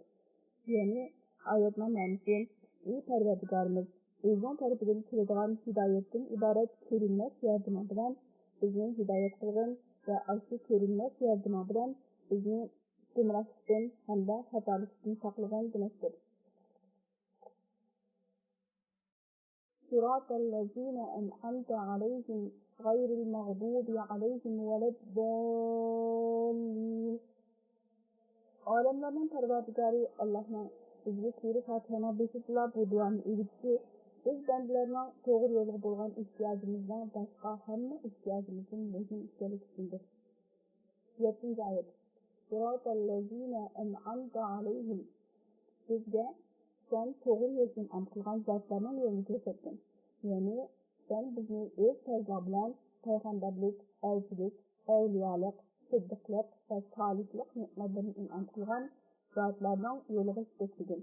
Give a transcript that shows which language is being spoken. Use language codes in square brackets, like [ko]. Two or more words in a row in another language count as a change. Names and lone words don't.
[uz] Ya'ni oyatning ma'nosi ey parvardigorimiz, o'zing tarafidan keladigan hidoyatdan iborat ko'rinmas yordam bilan bizni hidoyat qilgin va asli ko'rinmas yordam bilan bizni gumrohlikdan hamda xatolikdan saqlagin demakdir. [ar] صراط الذين أنعمت عليهم غير المغضوب عليهم ولا الضالين. [uz] Olamlarning parvardigori Allohning bizga sura Fatihani besitla bu duoni o'rgatdi. Biz bandalarning to'g'ri yo'lga bo'lgan ehtiyojimizdan boshqa hamma ehtiyojimizning muhim ekanligi uchundir. 7-oyat. [ar] صراط الذين أنعمت عليهم. [uz] Bizga sen to'g'ri yo'ldan qilgan zotlarning yo'lini ko'rsatdin. Ya'ni sen bizni o'z fazli bilan payg'ambarlik, elchilik, avliyolik, siddiqlik va solihlik ne'matlarini in'om qilgan zotlarning yo'liga yetkazgin.